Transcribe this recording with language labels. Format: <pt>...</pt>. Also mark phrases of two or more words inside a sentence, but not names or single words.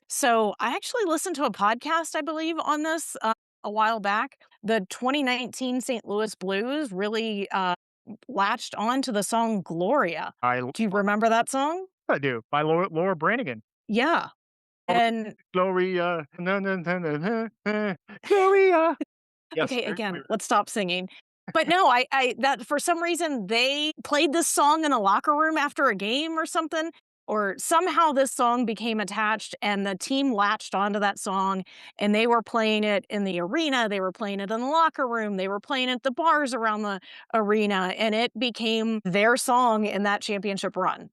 <en>So, I actually listened to a podcast, I believe, on this, a while back. The 2019 St. Louis Blues really, latched on to the song "Gloria." I Do you remember that song? I do by Laura Branigan. Yeah, and Gloria, na, na, na, na, na, na, Gloria. Yes, okay, very again, familiar. let's stop singing. But no, I that for some reason, they played this song in the locker room after a game or something, or somehow this song became attached and the team latched onto that song, and they were playing it in the arena, they were playing it in the locker room, they were playing it at the bars around the arena, and it became their song in that championship run.</en>